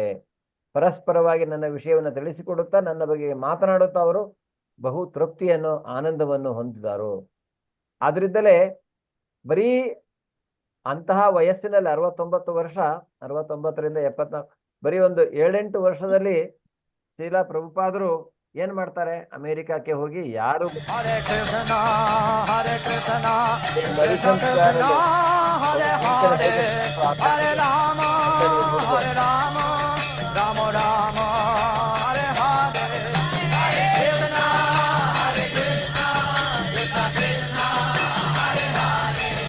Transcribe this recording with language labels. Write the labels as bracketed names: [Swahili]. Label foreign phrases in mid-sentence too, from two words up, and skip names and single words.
[Kannada] ಪರಸ್ಪರವಾಗಿ ನನ್ನ ವಿಷಯವನ್ನು ತಿಳಿಸಿಕೊಡುತ್ತಾ ನನ್ನ ಬಗ್ಗೆ ಮಾತನಾಡುತ್ತಾ ಅವರು ಬಹು ತೃಪ್ತಿಯನ್ನು ಆನಂದವನ್ನು ಹೊಂದಿದರು. ಆದ್ರಿಂದಲೇ ಬರೀ ಅಂತಹ ವಯಸ್ಸಿನಲ್ಲಿ 69 ವರ್ಷ, 69ರಿಂದ 74, ಬರೀ ಒಂದು 7-8 ವರ್ಷದಲ್ಲಿ ಶ್ರೀಲ ಪ್ರಭುಪಾದರು ಏನ್ ಮಾಡ್ತಾರೆ, ಅಮೆರಿಕಕ್ಕೆ ಹೋಗಿ ಯಾರು Hare Krishna, Hare Krishna, Krishna Krishna, Hare Hare, Hare Rama, Hare Rama, Rama Rama, Hare Hare, Hare Krishna, Hare Krishna, Krishna Krishna, Hare Hare,